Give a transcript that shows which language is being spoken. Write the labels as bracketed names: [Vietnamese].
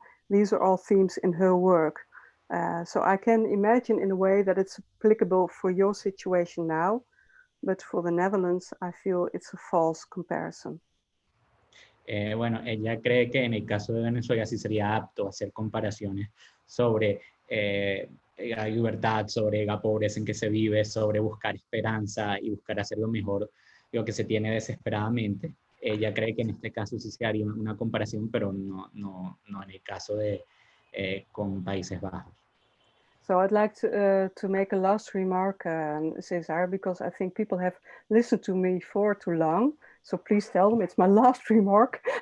[English] These are all themes in her work. So I can imagine in a way that it's applicable for your situation now. But for the Netherlands, I feel it's a false comparison. [Spanish] Bueno, ella cree que en el caso de Venezuela sí sería apto hacer comparaciones sobre la libertad, sobre la pobreza en que se vive, sobre buscar esperanza y buscar hacer lo mejor, lo que se tiene desesperadamente. Ella cree que en este caso sí se haría una comparación, pero no en el caso de con Países Bajos. [English] So I'd like to make a last remark, Cesar, because I think people have listened to me for too long. So please tell them it's my last remark.